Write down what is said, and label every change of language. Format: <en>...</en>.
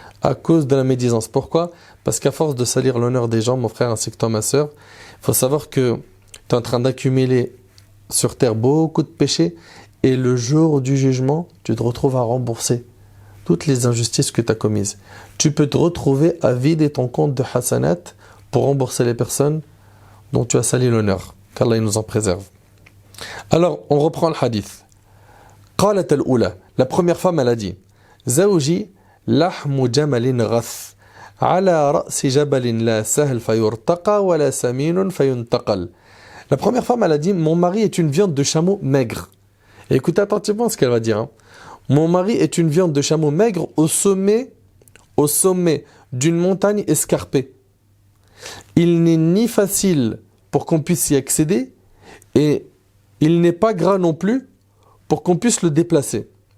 <fr>À cause de la médisance. Pourquoi? Parce qu'à force de salir l'honneur des gens, mon frère ainsi que toi, ma soeur, il faut savoir que tu es en train d'accumuler sur terre beaucoup de péchés et le jour du jugement, tu te retrouves à rembourser toutes les injustices que tu as commises. Tu peux te retrouver à vider ton compte de hasanat pour rembourser les personnes dont tu as sali l'honneur. Qu'Allah nous en préserve. Alors, on reprend le hadith.</fr> <ar>قالت الأولى,</ar> <fr>la première femme, elle a dit</fr> <ar>زوجي لحم جمل غث على رأس جبل لا سهل فيرتقى ولا سمين فينتقل.</ar> <fr>La première femme, elle a dit mon mari est une viande de chameau maigre. Et écoutez attentivement ce qu'elle va dire. Mon mari est une viande de chameau maigre au sommet d'une montagne escarpée. Il n'est ni facile pour qu'on puisse y accéder et il n'est pas gras non plus pour qu'on puisse le déplacer.</fr>